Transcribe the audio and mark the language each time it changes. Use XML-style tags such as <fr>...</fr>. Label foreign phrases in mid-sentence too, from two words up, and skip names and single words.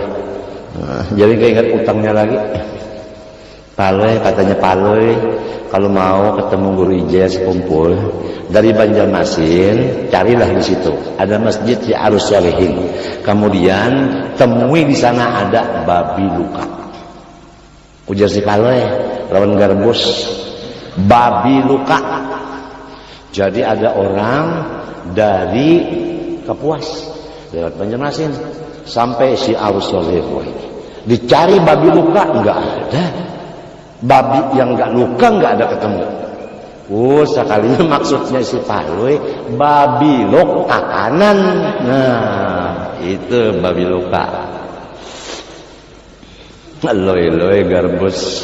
<id>Nah, jadi keinget utangnya lagi. Paloi, katanya Paloi kalau mau ketemu guru ijaz kumpul dari Banjarmasin, carilah di situ ada masjid di Arus Salihin. Kemudian temui di sana ada babi luka.</id> <bjn>Ujar si Paloi lawan garbus, babi luka.</bjn> <id>Jadi ada orang dari Kapuas lewat Banjarmasin sampai si Arus Salihin. Dicari babi luka, enggak ada. Babi yang enggak luka enggak ada ketemu. Sekalinya maksudnya si Paloi babi luka kanan. Nah, itu babi luka. Loi garbus.</id>